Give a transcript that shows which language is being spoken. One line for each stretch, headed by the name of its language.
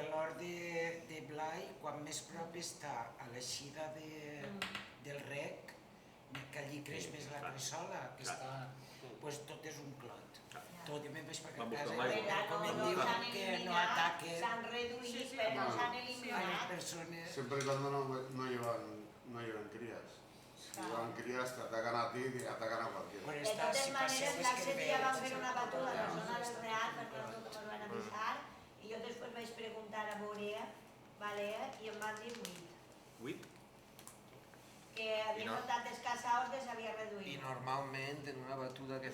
Catalan: L'hort de Blai, quan més prop està a l'eixida del rec, que allí creix més la cressola, que està... Doncs tot és un clot. Tot, jo me'n vaig per casa, com em diuen que no ataquen... S'han reduït, però no s'han eliminat.
Spanish: Siempre y cuando no llevan crías. Si llevan crías te atacan a ti y atacan a cualquiera.
Catalan: De totes maneres, l'altre dia van fer una batuda a la zona del Real, perquè no com el van avisar, i jo després vaig preguntar a veure, i em van dir 8. 8? que havien notat els casaus que s'havia reduït. I normalment en una batuda que